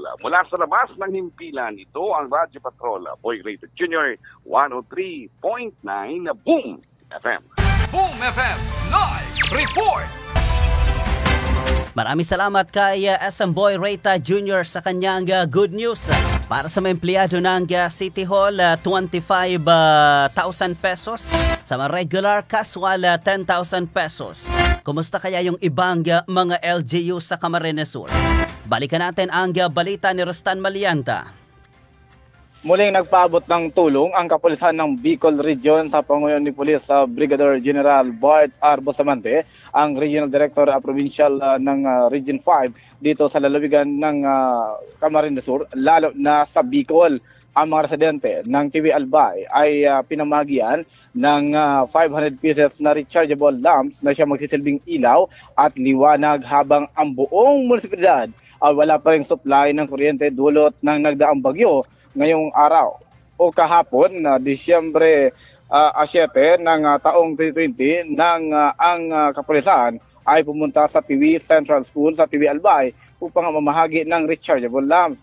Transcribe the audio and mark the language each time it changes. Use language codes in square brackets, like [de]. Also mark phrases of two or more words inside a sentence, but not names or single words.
[tl] Mula sa labas ng himpilan, ito ang Radyo Patrol, Boy Rated Jr., 103.9 Boom FM. [en] Boom FM Live Report! [tl] Maraming salamat kay SM Boy Reyta Jr. sa kanyang [en] good news. [tl] Para sa mga empleyado ng City Hall, 25,000 pesos. Sa mga regular, casual, 10,000 pesos. Kumusta kaya yung ibang mga LGU sa Camarines Sur? Balikan natin ang balita ni Rostan Malianta. Muling nagpaabot ng tulong ang kapulisan ng Bicol Region sa panguyon ni Police Brigadier General Bart R. Bustamante, ang Regional Director Provincial ng Region 5 dito sa lalawigan ng Camarines Sur, lalo na sa Bicol. Ang mga residente ng TV Albay ay pinamagian ng 500 pieces na [en] rechargeable lamps [tl] na siya magsisilbing ilaw at liwanag habang ang buong munisipalidad ay wala pa ring supply ng kuryente dulot ng nagdaang bagyo ngayong araw o kahapon na Disyembre 7 ng taong 2020 ang kapulisan ay pumunta sa TV Central School sa TV Albay upang mamahagi ng [en] rechargeable lamps.